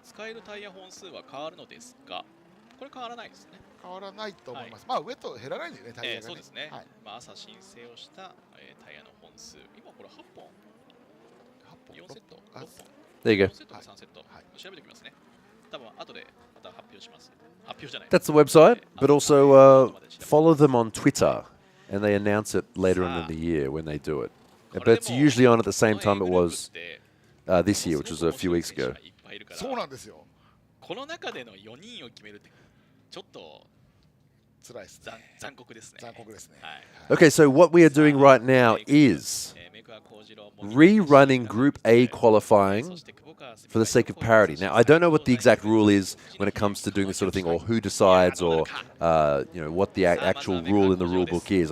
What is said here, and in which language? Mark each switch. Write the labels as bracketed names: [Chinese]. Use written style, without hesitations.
[Japanese] 使えるタイヤ本数は変わるのですが、これ変わらないですね。変わらないと思います。まあ、ウェット減らないんでね、タイヤがね。そうですね。まあ、朝申請をした、タイヤの本数。今これ8本。4セット。6本。 [English] There you go. [Japanese] 4セットか3セット。調べておきますね。多分後でまた発表します。発表じゃない。 [English] That's the website, but also follow them on Twitter, and they announce it later on in the year when they do it. But it's usually on at the same time it was this year, which was a few weeks ago. [Japanese] そうなんですよ。この中での4人を決めるってちょっと辛いですね。残酷ですね。残酷ですね。 [English] Okay, so what we are doing right now is rerunning Group A qualifying for the sake of parity. Now, I don't know what the exact rule is when it comes to doing this sort of thing, or who decides, or what the actual rule in the rule book is.